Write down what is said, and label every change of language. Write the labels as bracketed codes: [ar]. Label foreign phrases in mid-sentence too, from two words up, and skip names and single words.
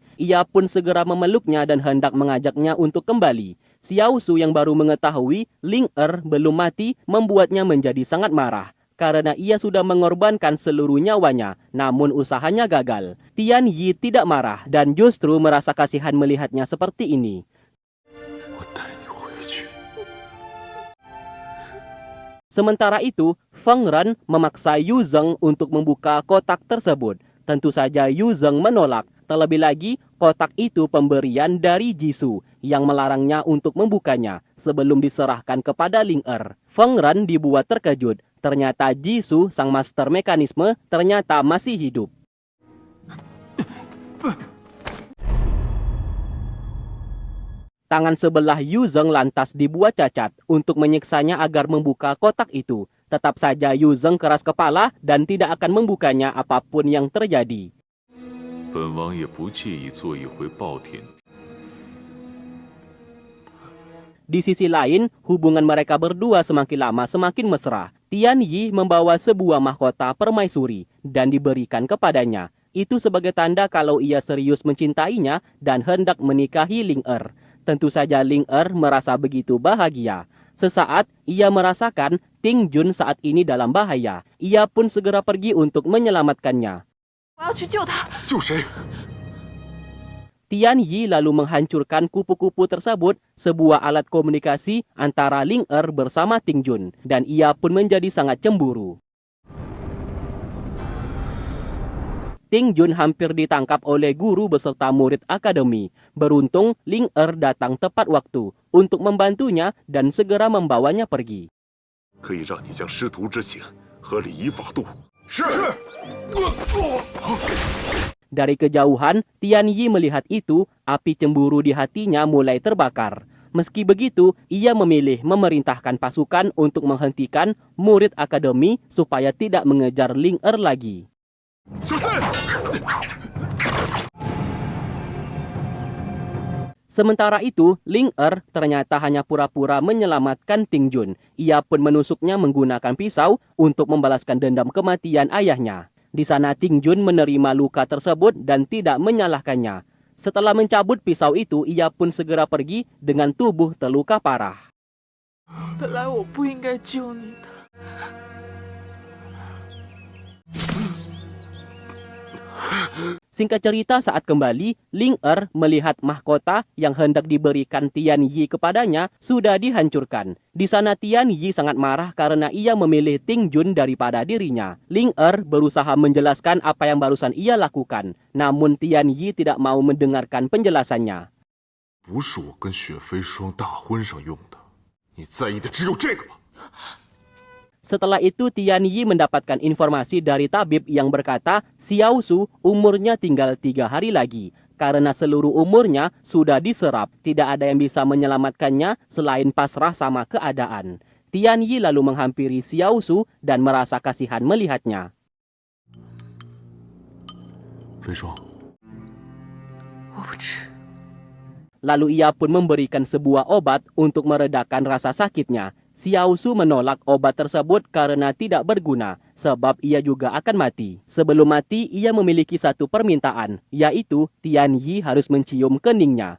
[id] Ia pun segera memeluknya dan hendak mengajaknya untuk kembali. Xiao Su yang baru mengetahui Ling Er belum mati membuatnya menjadi sangat marah. Karena ia sudah mengorbankan seluruh nyawanya, namun usahanya gagal. Tian Yi tidak marah dan justru merasa kasihan melihatnya seperti ini. [zh] 我带你回去。 [id] Sementara itu, Feng Ren memaksa Yu Zheng untuk membuka kotak tersebut. Tentu saja Yu Zheng menolak. Terlebih lagi, kotak itu pemberian dari Jisoo yang melarangnya untuk membukanya sebelum diserahkan kepada Ling Er. Feng Ren dibuat terkejut. Ternyata Jisoo, sang master mekanisme, ternyata masih hidup. Tangan sebelah Yu Zheng lantas dibuat cacat untuk menyiksanya agar membuka kotak itu. Tetap saja Yu Zheng keras kepala dan tidak akan membukanya apapun yang terjadi. [zh] 本王也不介意做一回暴殄。 [id] Di sisi lain, hubungan mereka berdua semakin lama semakin mesra. Tian Yi membawa sebuah mahkota permaisuri dan diberikan kepadanya. Itu sebagai tanda kalau ia serius mencintainya dan hendak menikahi Ling Er. Tentu saja Ling Er merasa begitu bahagia. Sesaat, ia merasakan Ting Jun saat ini dalam bahaya. Ia pun segera pergi untuk menyelamatkannya. [zh] 我要去救他。救谁？ [id] Tian Yi lalu menghancurkan kupu-kupu tersebut, sebuah alat komunikasi antara Ling Er bersama Ting Jun. Dan ia pun menjadi sangat cemburu. Ting Jun hampir ditangkap oleh guru beserta murid akademi. Beruntung, Ling Er datang tepat waktu untuk membantunya dan segera membawanya pergi. [zh] 可以让你将师徒之情和礼仪法度。是。 [id] Dari kejauhan, Tian Yi melihat itu, api cemburu di hatinya mulai terbakar. Meski begitu, ia memilih memerintahkan pasukan untuk menghentikan murid akademi supaya tidak mengejar Ling Er lagi. [zh] 小心！ [id] Sementara itu, Ling Er ternyata hanya pura-pura menyelamatkan Ting Jun. Ia pun menusuknya menggunakan pisau untuk membalaskan dendam kematian ayahnya. Di sana Ting Jun menerima luka tersebut dan tidak menyalahkannya. Setelah mencabut pisau itu, ia pun segera pergi dengan tubuh terluka parah. [zh] 本来我不应该救你的。 [id] Singkat cerita, saat kembali, Ling Er melihat mahkota yang hendak diberikan Tian Yi kepadanya sudah dihancurkan. Di sana Tian Yi sangat marah karena ia memilih Ting Jun daripada dirinya. Ling Er berusaha menjelaskan apa yang barusan ia lakukan. Namun Tian Yi tidak mau mendengarkan penjelasannya. [zh] 不是我跟雪妃双大婚上用的，你在意的只有这个吗？ [id] Setelah itu Tian Yi mendapatkan informasi dari tabib yang berkata Xiao Su umurnya tinggal 3 hari lagi. Karena seluruh umurnya sudah diserap, tidak ada yang bisa menyelamatkannya selain pasrah sama keadaan. Tian Yi lalu menghampiri Xiao Su dan merasa kasihan melihatnya. [zh] 飞霜，我不吃。 [id] Lalu ia pun memberikan sebuah obat untuk meredakan rasa sakitnya. Xiao Su menolak obat tersebut karena tidak berguna, sebab ia juga akan mati. Sebelum mati, ia memiliki satu permintaan, yaitu Tian Yi harus mencium keningnya.